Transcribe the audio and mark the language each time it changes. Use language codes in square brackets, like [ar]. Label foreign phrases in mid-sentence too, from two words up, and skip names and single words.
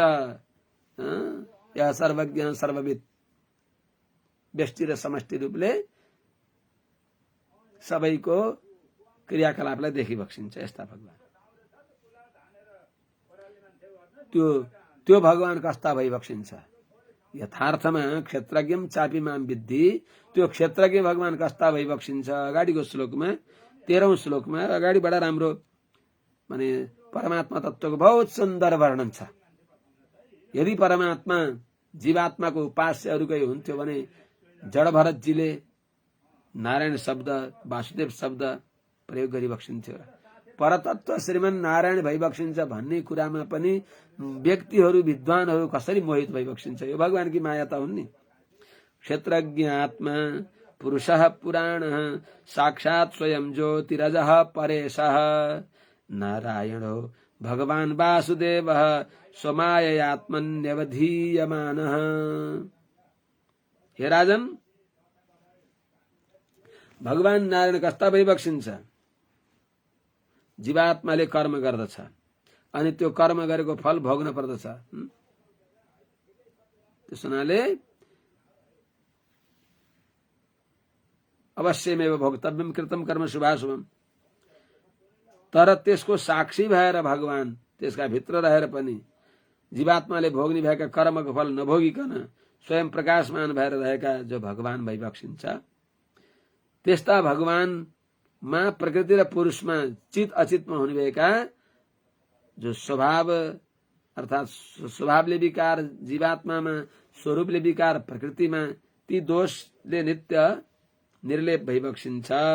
[ne] या सर्वज्ञ सर्वविद व्यष्टि र समष्टि रूपले सबैको क्रियाकलापलाई देखिबक्सिन्छ यस्ता भगवान। त्यो भगवान कस्ता भइबक्सिन्छ? [sa] यथार्थमा क्षेत्रज्ञम चापी माम विद्धि, [ne] त्यो क्षेत्रज्ञ भगवान कस्ता भइबक्सिन्छ? अगाडिको श्लोकमा 13औं श्लोकमा अगाडि बडा राम्रो माने परमात्मा तत्वको [hi] बहुत सुन्दर [ne] वर्णन छ। यदि परमात्मा जीवात्माको उपास्यहरूकै हुन्थ्यो भने जड भरतजीले नारायण शब्द वासुदेव शब्द प्रयोग गरिबक्सिन्थ्यो। परतत्व श्रीमन नारायण भइबक्सिन्छ भन्ने कुरामा पनि व्यक्तिहरू विद्वानहरू कसरी मोहित भइबक्सिन्छ? यो भगवानकी माया त हुन् नि। [sa] क्षेत्रज्ञ आत्मा पुरुषः पुराणः साक्षात् स्वयं ज्योतिरजः परेशः नारायणो भगवान वासुदेवः स्वमाययात्मन्यवधीयमानः। [ne] हे राजन, भगवान नारायण कस्ता भइबक्सिन्छ? जीवात्माले कर्म गर्दछ अनि त्यो कर्म गरेको फल भोग्न पर्दछ। त्यस हुनाले [sa] अवश्यमेव भोक्तव्यम कृतम कर्म शुभाशुभम। [ne] तर त्यसको साक्षी भएर भगवान त्यसका भित्र रहेर पनि जीवात्माले भोग्ने भएका कर्मको फल नभोगिकन स्वयं प्रकाशमान भएर रहेका जो भगवान भइबक्सिन्छ, त्यस्ता भगवानमा प्रकृति र पुरुषमा चित अचितमा हुनेभएका जो स्वभाव अर्थात स्वभावले विकार जीवात्मामा, स्वरूपले विकार प्रकृतिमा, ती दोषले नित्य निर्लेप भइबक्सिन्छ।